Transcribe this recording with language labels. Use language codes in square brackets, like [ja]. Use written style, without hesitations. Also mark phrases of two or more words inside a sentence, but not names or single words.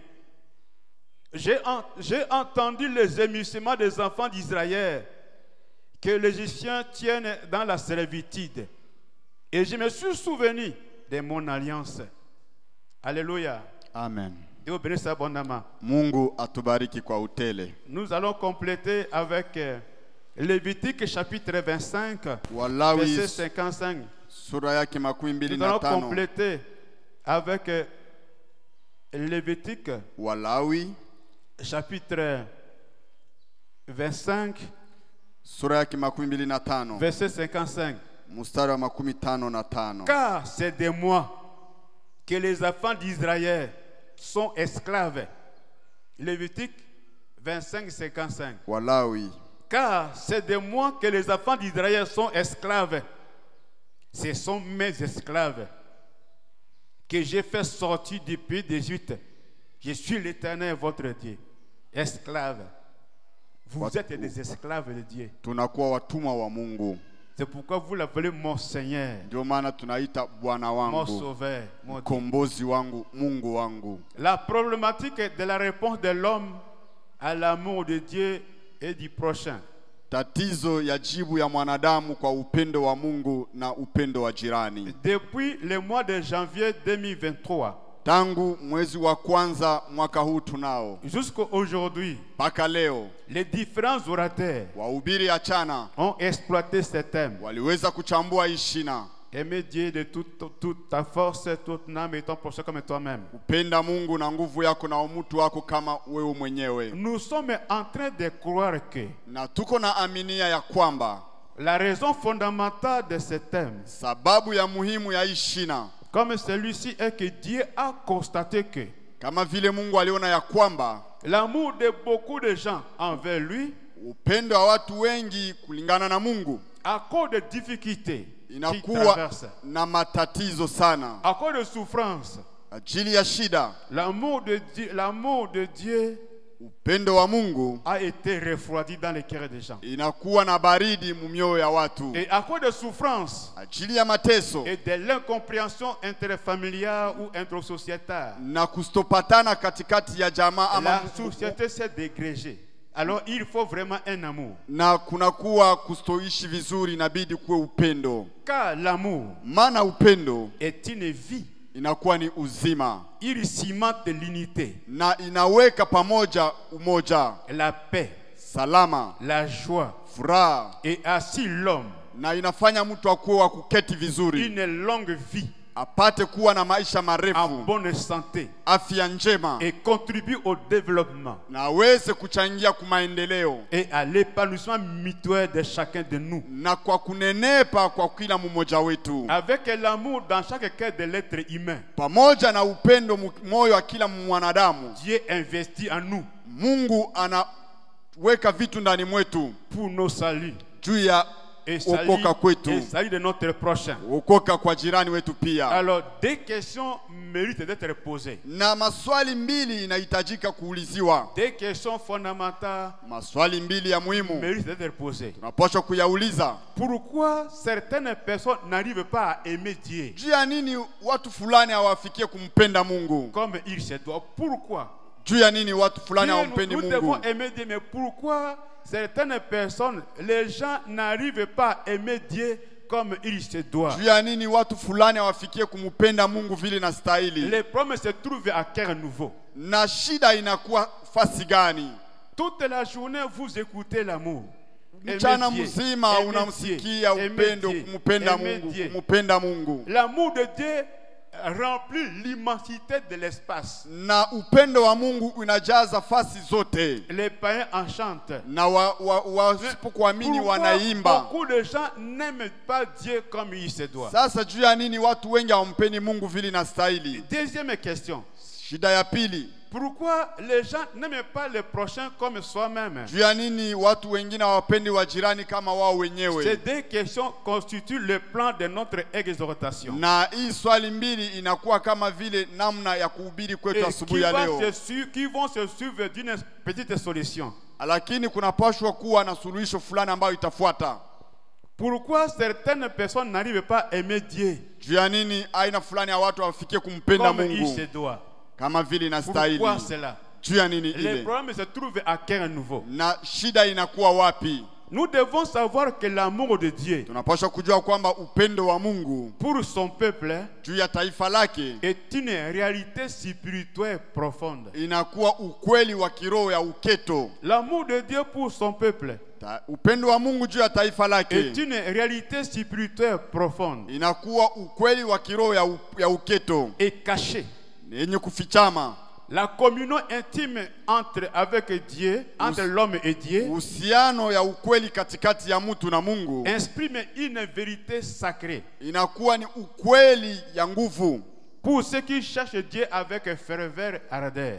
[fr] J'ai entendu les gémissements des enfants d'Israël que les Égyptiens tiennent dans la servitude. Et je me suis souvenu de mon alliance. Alléluia. Amen. Dieu bénisse abondamment. [sw] Mungu atubariki kwa utele. [fr] Nous allons compléter avec Lévitique chapitre 25, Walawi verset 55. [sw] sura yake makumi mbili [fr] Nous [sw] na [fr] allons [sw] tano. [fr] compléter avec Lévitique Walawi chapitre 25, [sw] sura yake makumi mbili na tano. [fr] verset 55. [sw] Mstari wa makumi tano na tano. [fr] Car c'est de moi que les enfants d'Israël sont esclaves. Lévitique 25, 55. Walawi. Car c'est de moi que les enfants d'Israël sont esclaves. Ce sont mes esclaves que j'ai fait sortir du pays d'Égypte. Je suis l'Éternel, votre Dieu. Esclaves. Vous êtes des esclaves de Dieu. [sw] Tunakuwa watumwa wa Mungu. [fr] C'est pourquoi vous l'appelez mon Seigneur, [sw] Ndio maana tunaita Bwana [fr] mon [sw] wangu, [fr] Sauveur, mon Dieu. [sw] mkombozi wangu, Mungu wangu. [fr] La problématique de la réponse de l'homme à l'amour de Dieu et du prochain. [sw] Tatizo ya jibu ya mwanadamu kwa upendo wa Mungu na upendo wa jirani. [fr] Depuis le mois de janvier 2023, [sw] Tangu mwezi wa kwanza mwaka huu tunao [fr] jusqu'à aujourd'hui, [sw] mpaka leo, [fr] les différents orateurs [sw] wahubiri achana [fr] ont exploité ce thème. [sw] waliweza kuchambua hii shina. [fr] Aimer Dieu de toute ta force, toute ton âme et ton prochain comme toi-même. [sw] Upenda Mungu na nguvu yako na umutu wako kama wewe mwenyewe. [fr] Nous sommes en train de croire que [sw] Na tuko na aminia ya kwamba [fr] la raison fondamentale de ce thème, [sw] sababu ya muhimu ya hii shina, [fr] comme celui-ci, est que Dieu a constaté que [sw] kama vile Mungu aliona ya kwamba [fr] l'amour de beaucoup de gens envers lui, [sw] upendo wa watu wengi kulingana na Mungu [fr] à cause de difficultés qui [sw] inakuwa [fr] traversent, [sw] na matatizo sana, [fr] à cause de souffrances, [sw] ajili ya shida. [fr] l'amour de Dieu [sw] Upendo wa Mungu [fr] a été refroidi dans les cœurs des gens. [sw] inakuwa na baridi mumioyo ya watu, [fr] Et à cause de souffrances [sw] ajili ya mateso [fr] et de l'incompréhension interfamiliale ou intrasociétale, [sw] na kustopatana katikati ya jamaa ama [fr] la société s'est dégrégée. Alors il faut vraiment un amour. [sw] na kunakuwa kustoishi vizuri, inabidi kuwe upendo, [fr] Car l'amour [sw] maana upendo [fr] est une vie. [sw] inakuwa ni uzima [fr] Il cimente l'unité, [sw] na inaweka pamoja umoja, [fr] la paix, [sw] salama, [fr] la joie [sw] furaha, [fr] et assis l'homme [sw] na inafanya mtu akuwe wa kuketi vizuri, [fr] une longue vie [sw] apate kuwa na maisha [fr] en [sw] marefu, [fr] bonne santé [sw] afya njema, [fr] et contribue au développement [sw] na aweze kuchangia kumaendeleo [fr] et à l'épanouissement mutuel de chacun de nous. [sw] na kwa kunenepa kwa kila mmoja wetu, [fr] Avec l'amour dans chaque cœur de l'être humain, [sw] pamoja na upendo moyo wa kila mwanadamu. [fr] Dieu investit en nous [sw] Mungu anaweka vitu ndani mwetu [fr] pour nos saluts [sw] juu ya [fr] et [sw] okoka kwetu, [fr] salut de notre prochain. [sw] okoka kwa jirani wetu pia. [fr] Alors, des questions méritent d'être posées. [sw] Na maswali mbili inahitajika kuuliziwa, [fr] Des questions fondamentales [sw] maswali mbili ya muhimu [fr] méritent d'être posées. [sw] tunapaswa kuyauliza. [fr] Pourquoi certaines personnes n'arrivent pas à aimer Dieu [sw] Juu ya nini watu fulani hawafikie kumpenda Mungu? [fr] comme il se doit? Pourquoi? [sw] Juu ya nini watu fulani [fr] Dieu, [sw] hawampendi [fr] nous [sw] Mungu? [fr] devons aimer Dieu, mais pourquoi certaines personnes, les gens n'arrivent pas à aimer Dieu comme il se doit? [sw] Juu ya nini watu fulani hawafikie kumpenda Mungu vile na stahili? [fr] Les problèmes se trouvent à cœur nouveau. [sw] Na shida inakuwa fasi gani? [fr] Toute la journée, vous écoutez l'amour. [sw] Mchana mzima unamsikia upendo, kumpenda Mungu, kumpenda Mungu. [fr] L'amour de Dieu remplit l'immensité de l'espace. [sw] Na upendo wa Mungu unajaza fasi zote. [fr] Les païens en chantent. [sw] Na wasipokuamini wanaimba. [fr] Beaucoup de gens n'aiment pas Dieu comme il se doit. [sw] Sasa juu ya nini watu wengi hawampendi Mungu vile na stahili? [fr] Deuxième question. [sw] Shida ya pili, [fr] Pourquoi les gens n'aiment pas le prochain comme soi-même? [sw] juu ya nini watu wengine hawapendi wa jirani kama wao [fr] Ces [sw] wenyewe? [fr] deux questions constituent le plan de notre exhortation. [sw] Na hii swali mbili inakuwa kama vile namna ya kuhubiri kwetu [fr] Et [sw] asubuhi ya leo. [fr] qui vont se suivre d'une petite solution. [sw] Lakini kunapaswa kuwa na suluhisho fulani ambayo itafuata. [fr] Pourquoi certaines personnes n'arrivent pas à aimer Dieu [sw] Juu ya nini aina fulani ya watu hawafikie kumpenda [fr] comme il [sw] Mungu [fr] se doit? [sw] kama vile inastahili? [fr] Pourquoi cela? [sw] Juu ya nini [fr] Les [sw] ile? [fr] problèmes se trouvent à cœur nouveau. [sw] Na shida inakuwa wapi? [fr] Nous devons savoir que l'amour de Dieu [sw] Tunapaswa kujua kwamba upendo wa Mungu [fr] pour son peuple [sw] juu ya taifa lake [fr] est une réalité spirituelle profonde. [sw] inakuwa ukweli wa kiroho ya uketo. [fr] L'amour de Dieu pour son peuple [sw] Upendo wa Mungu juu ya taifa lake [fr] est une réalité spirituelle profonde [sw] inakuwa ukweli wa kiroho ya uketo [fr] et cachée. [sw] yenye kufichama. [fr] La communion intime avec Dieu, entre l'homme et Dieu, [sw] Uhusiano ya ukweli katikati ya mtu na Mungu [fr] exprime une vérité sacrée [sw] inakuwa ni ukweli ya nguvu [fr] pour ceux qui cherchent Dieu avec ferveur ardeur.